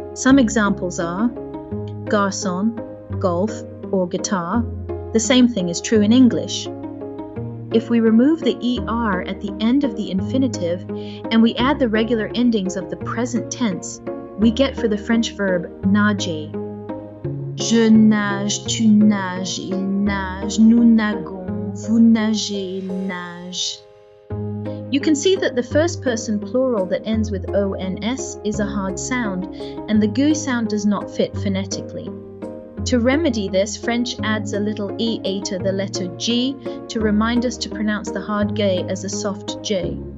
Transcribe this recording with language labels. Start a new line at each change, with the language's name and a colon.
English: Some examples are garçon, golf, or guitar. The same thing is true in English. If we remove the ER at the end of the infinitive and we add the regular endings of the present tense, we get for the French verb nager.
French: Je nage, tu nages, il nage, nous nagons, vous nagez, il nage.
English: You can see that the first person plural that ends with ONS is a hard sound, and the GU sound does not fit phonetically. To remedy this, French adds a little EA to the letter G to remind us to pronounce the hard G as a soft J.